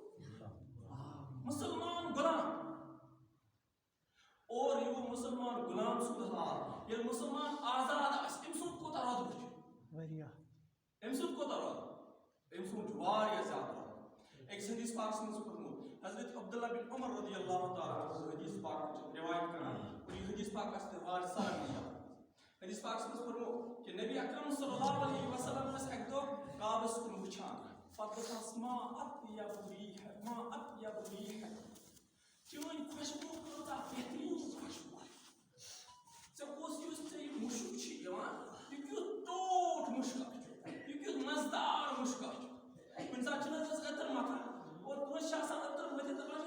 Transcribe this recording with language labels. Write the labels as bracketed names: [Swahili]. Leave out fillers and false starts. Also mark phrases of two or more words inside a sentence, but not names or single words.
[Kashmiri] مسلمان غلام اور یہ مسلمان غلام سُنٛد حال ییٚلہِ مسلمان آزاد آسہِ أمۍ سُنٛد کوٗتاہ رۄتبہٕ چھُ أمۍ سُنٛد کوٗتاہ رۄتبہٕ أمۍ سُنٛد چھُ واریاہ زیادٕ رۄتبہٕ أکِس حدیث پاکس منٛز چھُ کوٚرمُت حضرت عبداللہ بن عمر [Arabic] رضی اللہ تعالیٰ [Kashmiri] حدیث پاک روایت کران اور یہ حدیث پاک آسہِ تۄہہِ واریاہ سارنٕے یاد حدیث پاکس منٛز کوٚرمُت کہ نبی اکرم [Arabic] صلی اللہ علیہ وسلم [Kashmiri] ٲسۍ اکہِ دۄہ کعبس کُن وٕچھان فَدَفَس [Arabic] ما أطيب ريح [Kashmiri] چٲنۍ خوشبوٗ کۭژاہ بہتریٖن خوشبوٗ ژےٚ کُس یُس ژےٚ یہِ مُشُک چھِ یِوان یہِ کیُتھ ٹوٹھ مُشکا چھُ یہِ کیُتھ مزٕدار مُشکا چھُ کُنہِ ساتہٕ چھِنہٕ حظ أسۍ عطر متھان اور کٲنٛسہِ چھِ آسان عطر مٔتھِتھ دَپان